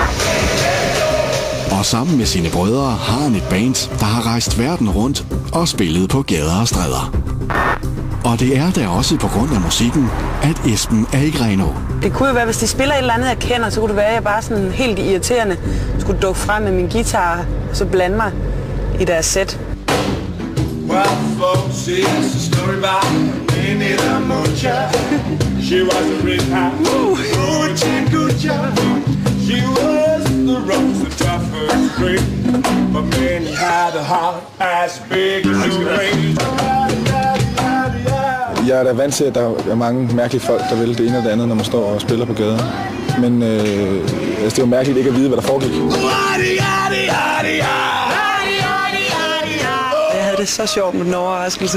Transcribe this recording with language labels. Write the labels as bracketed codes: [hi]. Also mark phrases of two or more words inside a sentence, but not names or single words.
[da] Og sammen med sine brødre har han et band, der har rejst verden rundt og spillet på gader og stræder. Og det er der også på grund af musikken, at Esben er i Grenå. Det kunne jo være, hvis de spiller et eller andet, jeg kender, så kunne det være, at jeg bare sådan helt irriterende skulle dukke frem med min guitar og så blande mig i deres sæt. [en] Well, folks, it's a story about Minita Mucha. She was a rich She was the rose, the toughest straight, but man, he had a heart as big as a rain. [da] Jeg er da vant til, at der er mange mærkelige folk, der vil det ene og det andet, når man står og spiller på gaden. Men det er jo mærkeligt ikke at vide, hvad der foregik. Jeg havde det så sjovt med den overraskelse.